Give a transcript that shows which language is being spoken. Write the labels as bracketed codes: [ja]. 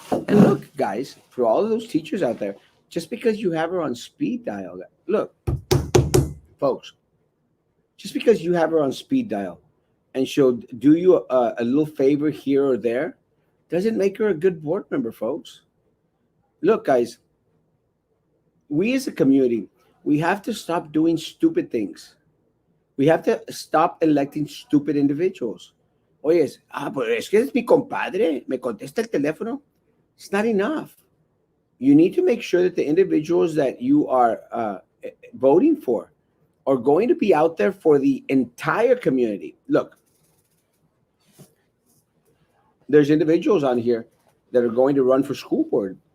[en] And look, guys, for all of those teachers out there, just because you have her on speed dial, look, folks, just because you have her on speed dial and she'll do you a little favor here or there, doesn't make her a good board member, folks. Look, guys, we as a community, we have to stop doing stupid things. We have to stop electing stupid individuals. [es] Oye, pues es que es mi compadre, me contesta el teléfono. [en] It's not enough. You need to make sure that the individuals that you are voting for are going to be out there for the entire community. Look, there's individuals on here that are going to run for school board.